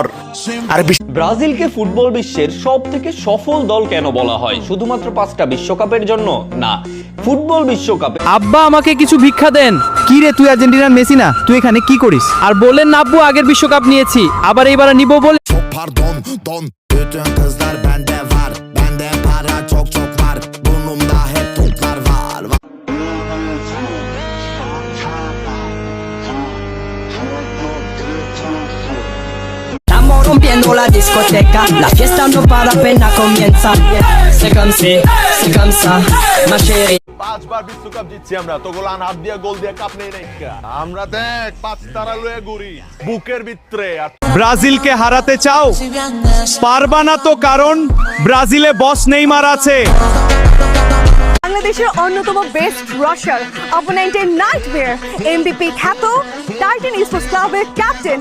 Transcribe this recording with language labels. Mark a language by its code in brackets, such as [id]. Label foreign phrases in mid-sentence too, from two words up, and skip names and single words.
[bn] আর ব্রাজিলকে ফুটবল বিশ্বের সব থেকে সফল দল কেন বলা হয়? শুধুমাত্র 5টা বিশ্বকাপের জন্য না, ফুটবল বিশ্বকাপে। আব্বা আমাকে কিছু ভিক্ষা দেন। কি রে, তুই আর্জেন্টিনার মেসি না? তুই এখানে কি করিস? আর বললেন না আব্বু আগের বিশ্বকাপ নিয়েছি, আবার এইবার নিব বলে। [tr] Pardon, don, bütün kızlar bende var, bende para çok çok var, burnumda hep toplar var. [es] Estamos rompiendo la discoteca, la fiesta no para apenas comienza. [fr] C'est comme si, c'est comme ça, ma chérie. [bn] 5বার বিশ্বকাপ জিতছি আমরা, তো গোলান হাত দিয়ে গোল দিয়ে কাপ নেই নাইকা। আমরা দেখ 5 তারা লয়ে ঘুরি বুকের ভিতরে। ব্রাজিলকে হারাতে চাও? পারবা না তো, কারণ ব্রাজিলে বস নেইমার আছে। বাংলাদেশের অন্যতম [en] best rusher opponent's nightmare [bn] এমবিপি খ্যাত টাইটান স্পোর্টস ক্লাবের ক্যাপ্টেন।